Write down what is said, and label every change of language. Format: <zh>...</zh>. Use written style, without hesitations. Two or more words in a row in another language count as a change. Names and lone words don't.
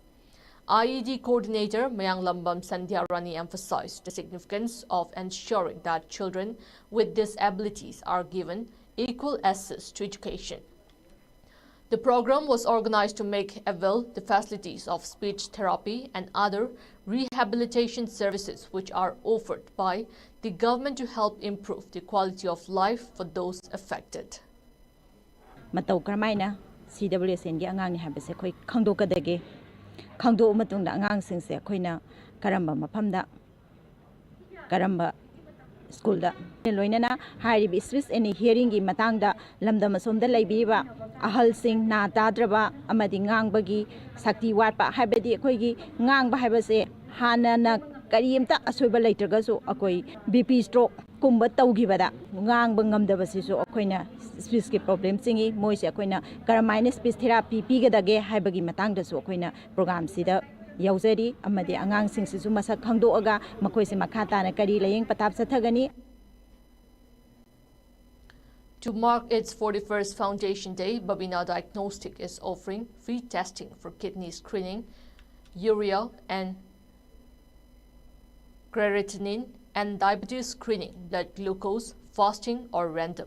<en>IED Coordinator Mayang Lambam Sandhya Rani emphasized the significance of ensuring that children with disabilities are given equal access to education. The program was organized to make available the facilities of speech therapy and other rehabilitation services which are offered by the government to help improve the quality of life for those affected.</en> <mni>Matau karmaina CWSN gi angang ni habase khoi khangdokadage khangdo matungda angang singse khoina karamba maphamda karamba school da loinana haribi</mni> <en>speech and hearing</en> <mni>gi matangda lamdam asomda leibiba ahal sing na tadraba amadi ngangbagi sakti watpa habedi khoi gi ngangba habase hana na karimta asoiba leitragaso akoi</mni> <en>BP stroke</en> <mni>kumba tawgibada ngangba ngamdabasiso akoina speech ki problem singi moise akoina karamaina</mni> <en>speech therapy</en> <mni>pigadage habagi matangdaso akoina program sida yauzari amadi angang sing sisu masak khangdoaga makoise makhata na kari layeng patap sathagani.</mni> <en>To mark its 41st Foundation Day, Babina Diagnostic is offering free testing for kidney screening, urea and creatinine, and diabetes screening, blood glucose, fasting or random.</en>